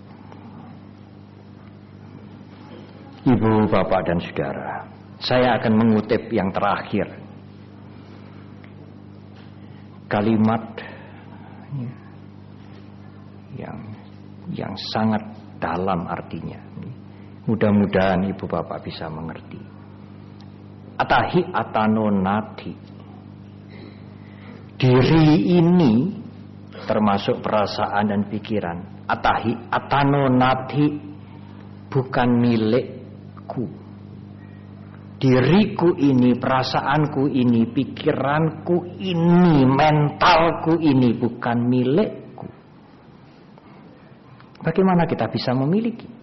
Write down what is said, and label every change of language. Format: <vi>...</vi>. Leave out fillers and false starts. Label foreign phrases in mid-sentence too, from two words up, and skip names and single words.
<id>Ibu, bapak, dan saudara, saya akan mengutip yang terakhir. Kalimat yang sangat dalam artinya. Mudah-mudahan ibu bapak bisa mengerti.</id> <pi>Atahi atano nati.</pi> <id>Diri ini termasuk perasaan dan pikiran.</id> <pi>Atahi atano nati</pi> <id>bukan milikku. Diriku ini, perasaanku ini, pikiranku ini, mentalku ini bukan milikku. Bagaimana kita bisa memiliki?</id>